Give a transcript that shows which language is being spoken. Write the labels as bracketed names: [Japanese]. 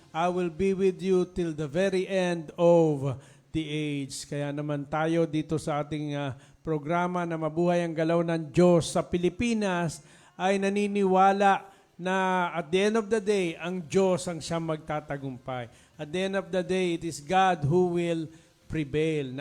[English] I will be with you till the very end of the age. [Filipino] Kaya naman tayo dito sa ating programa na Mabuhay ang Galaw ng Diyos sa Pilipinas ay naniniwala na [English] at the end of the day, [Filipino] ang Diyos ang siyang magtatagumpay. [English] At the end of the day, it is God who will prevail.